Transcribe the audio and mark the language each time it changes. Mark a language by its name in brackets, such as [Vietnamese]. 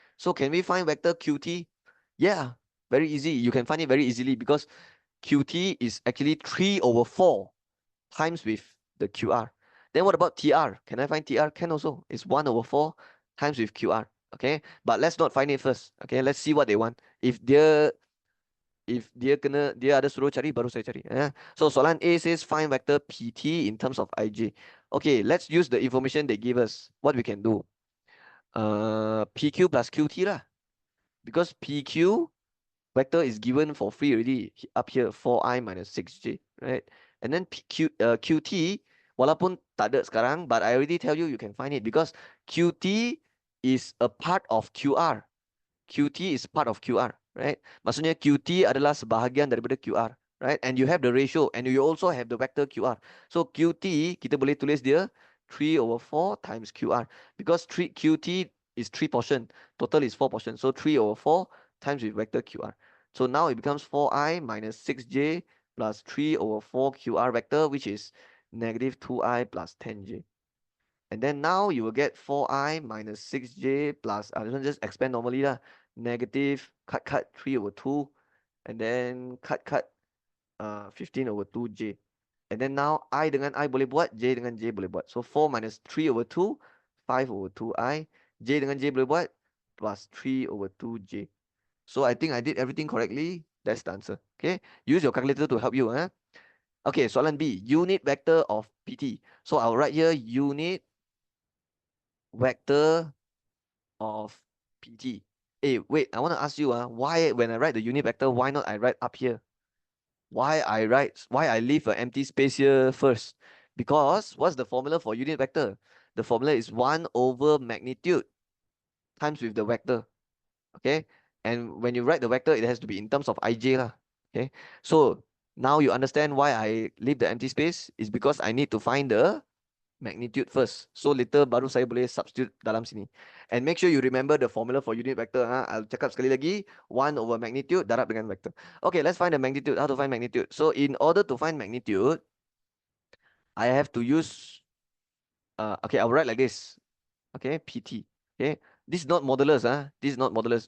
[English] So can we find vector QT? Yeah, very easy. You can find it very easily because QT is actually 3 over 4 times with the QR. Then what about TR? Can I find TR? Can also. It's 1 over 4 times with QR. Okay, but let's not find it first. Okay, let's see what they want. [Malay] If dia ada suruh cari, baru saya cari. [English] So soalan A says find vector PT in terms of IJ. Okay, let's use the information they give us. What we can do? PQ plus QT lah. Because PQ vector is given for free already up here, 4i minus 6j, right? And then QT, [Malay] walaupun tak ada sekarang, [English] but I already tell you, you can find it because QT is a part of QR. QT is part of QR, right? [Malay] Maksudnya QT adalah sebahagian daripada QR, right? [English] And you have the ratio and you also have the vector QR. So QT, [Malay] kita boleh tulis dia [English] 3 over 4 times QR because QT is 3 portion, total is 4 portion. So 3 over 4 times with vector QR. So now it becomes 4i minus 6j plus 3 over 4 QR vector, which is negative 2i plus 10j. And then now you will get 4i minus 6j plus, this one just expand normally lah. Negative, cut 3 over 2. And then cut 15 over 2j. And then now [Malay] I dengan I boleh buat, [English] j dengan j boleh buat. So 4 minus 3 over 2, 5 over 2i. [Malay] J dengan j boleh buat, plus 3 over 2j. [English] So I think I did everything correctly. That's the answer. Okay. Use your calculator to help you. Huh? Okay, soalan B. Unit vector of PT. So I'll write here unit vector of PT. Hey, wait, I want to ask you, why when I write the unit vector, why not I write up here? Why I leave an empty space here first? Because what's the formula for unit vector? The formula is 1 over magnitude times with the vector. Okay, and when you write the vector, it has to be in terms of ij lah. Okay, so now you understand why I leave the empty space is because I need to find the magnitude first. [Malay] So later baru saya boleh substitute dalam sini. [English] And make sure you remember the formula for unit vector. I'll [Malay] cakap sekali lagi. [English] 1 over magnitude [Malay] darab dengan [English] vector. Okay, let's find the magnitude. How to find magnitude? So in order to find magnitude, I have to use, okay, I'll write like this. Okay, PT. Okay, this is not modulus. This is not modulus.